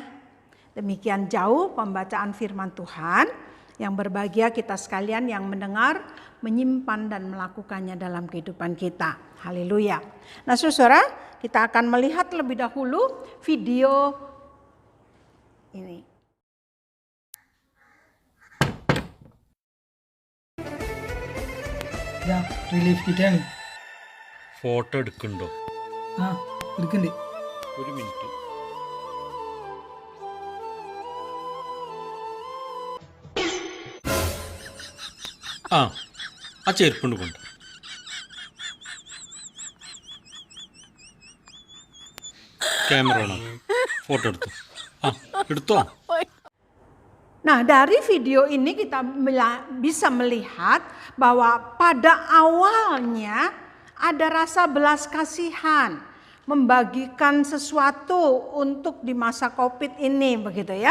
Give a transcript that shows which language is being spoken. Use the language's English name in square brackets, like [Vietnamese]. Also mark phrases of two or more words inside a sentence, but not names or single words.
[Indonesian] Demikian jauh pembacaan firman Tuhan. Yang berbahagia kita sekalian yang mendengar, menyimpan dan melakukannya dalam kehidupan kita. Haleluya. Nah saudara, kita akan melihat lebih dahulu video ini. [English] relief kitആണ് [Malayalam] ഫോട്ടോ എടുക്കണ്ടോ? ആ എടുക്കണ്ട്. ഒരു മിനിറ്റ്. ആ ചെരുപ്പുണ്ട് കൊണ്ട്. [English] camera on. [Malayalam] ഫോട്ടോ എടുത്തു. എടുത്തോ. [Indonesian] Nah, dari video ini kita bisa melihat bahwa pada awalnya ada rasa belas kasihan, membagikan sesuatu untuk di masa Covid ini, begitu ya.